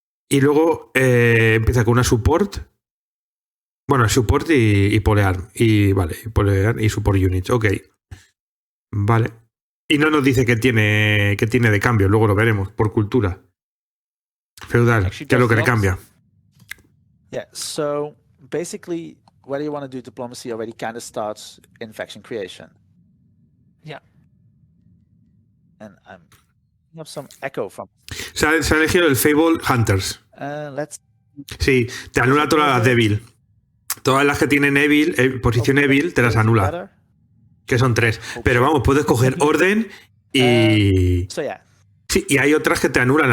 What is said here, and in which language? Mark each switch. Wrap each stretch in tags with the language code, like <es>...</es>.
<es>Y luego empieza con una support. Bueno, support y polearm. Y vale, polearm y support units. Ok. Vale. Y no nos dice qué tiene de cambio. Luego lo veremos por cultura. Feudal. ¿Qué es lo que le cambia?</es> <en>Yeah, so basically, whether you want to do diplomacy already kind of starts in faction creation. Yeah. And I have some echo from.</en> <es>Se ha elegido el Fable Hunters.</es> <en>Let's.</en> <es>Sí, te anula todas las débil. Todas las que tienen Evil, posición Evil, te las anula. Que son 3. Pero vamos, puedes coger Orden y... Sí, y hay otras que te anulan.</es>